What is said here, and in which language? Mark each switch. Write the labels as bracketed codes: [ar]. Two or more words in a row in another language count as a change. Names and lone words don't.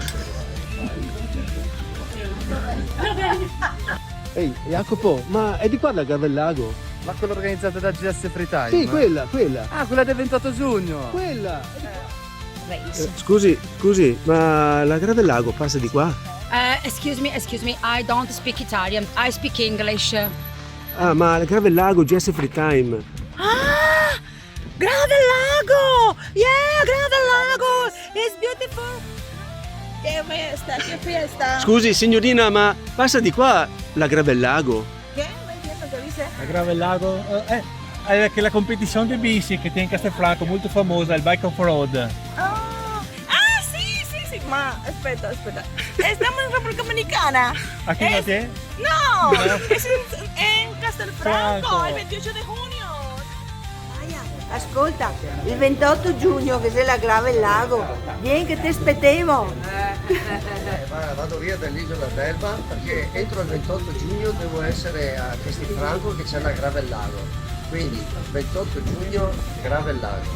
[it] Ehi, Jacopo, ma è di qua la Gravellago? Ma quella organizzata da GS Free Time? Sì, quella. Ah, quella del 28 giugno! Quella. Scusi, ma la Gravellago passa di qua? [en] Excuse me, I don't speak Italian, I speak English. [it] Ah, ma la Gravellago, GS Free Time. Ah! Gravellago! [en] Yeah, Gravellago! It's beautiful! [it] Che fiesta. Scusi, signorina, ma passa di qua la Gravellago? [es] ¿Qué? No entiendo qué dice. [it] A Gravellago che la competizione di bici che tiene in Castelfranco molto famosa, il Bike Off-Road. [es] Sí. Ma, espera. Estamos en República Dominicana. Aquí no te? No, es en Castelfranco, Franco. el 28 de junio. [it] Ascolta, il 28 giugno che sei la Gravellago, vieni che ti aspettiamo. Vado via dall'isola d'Elba perché entro il 28 giugno devo essere a Castelfranco che c'è la Gravellago. Quindi 28 giugno Gravellago.